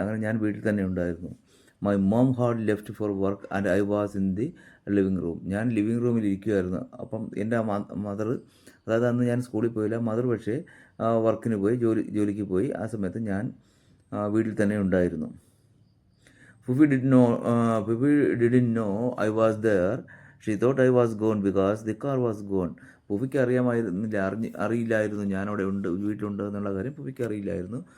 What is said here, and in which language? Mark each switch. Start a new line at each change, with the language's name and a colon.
Malayalam: അങ്ങനെ ഞാൻ വീട്ടിൽ തന്നെ ഉണ്ടായിരുന്നു.
English: My mom had left for work and I was in the living room.
Malayalam: ഞാൻ ലിവിങ് റൂമിൽ ഇരിക്കുമായിരുന്നു. അപ്പം എൻ്റെ മദർ, അതായത് അന്ന് ഞാൻ സ്കൂളിൽ പോയില്ല, മദർ പക്ഷേ വർക്കിന് പോയി, ജോലിക്ക് പോയി. ആ സമയത്ത് ഞാൻ വീട്ടിൽ തന്നെ ഉണ്ടായിരുന്നു.
English: Puffy didn't know I was there. She thought I was gone because the car was gone.
Malayalam: പുഫിക്ക് അറിയില്ലായിരുന്നു ഞാനവിടെ വീട്ടിലുണ്ട് എന്നുള്ള കാര്യം പുഫിക്ക് അറിയില്ലായിരുന്നു.